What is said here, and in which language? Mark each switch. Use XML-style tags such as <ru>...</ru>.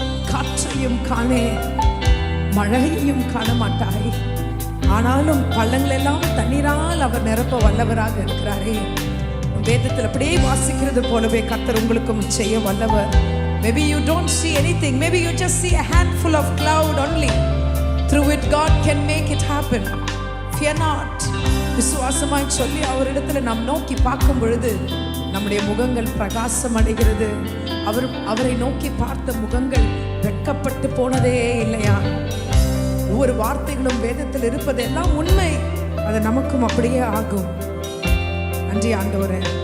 <ta>காற்றையும் காணே மழையையும் காண மாட்டாய், ஆனாலும் பள்ளங்களெல்லாம் தண்ணீரால் அவர் நிரப்ப வல்லவராக இருக்கிறாரே. வேதத்தில் அப்படியே வாசிக்கிறது போலவே கர்த்தர் உங்களுக்கும் செய்ய வல்லவர்.</ta> <en>Maybe you don't see anything, maybe you just see a handful of cloud only. Through it God can make it happen. Fear not.</en> <ta>விசுவாசமாய் சொல்லி அவரிடத்துல நாம் நோக்கி பார்க்கும் பொழுது நம்முடைய முகங்கள் பிரகாசம் அடைகிறது. அவரை நோக்கி பார்த்த முகங்கள் வெட்கப்பட்டு போனதே இல்லையா? ஒவ்வொரு வார்த்தைகளும் வேதத்தில் இருப்பதெல்லாம் உண்மை. அது நமக்கும் அப்படியே ஆகும். நன்றி ஆண்டவரே.</ta>